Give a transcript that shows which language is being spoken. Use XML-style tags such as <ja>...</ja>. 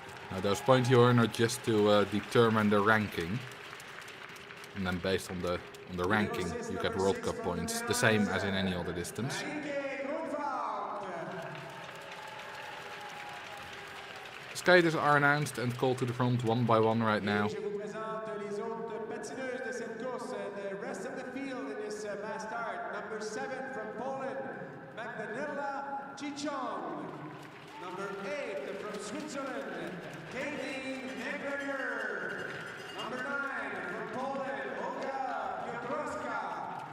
<en>Now those points you earn are just to determine the ranking. And then based on the ranking you get World Cup points, the same as in any other distance. Skaters are announced and called to the front one by one right now.</en> <fr>Je vous présente les autres patineuses de cette course.</fr> <en>The rest of the field in this mass start. Number 7 from Poland, Magdalena Chichong. Number 8 from Switzerland, Katie McGregor. Number 9 from Poland, Olga Piotrowska.</en>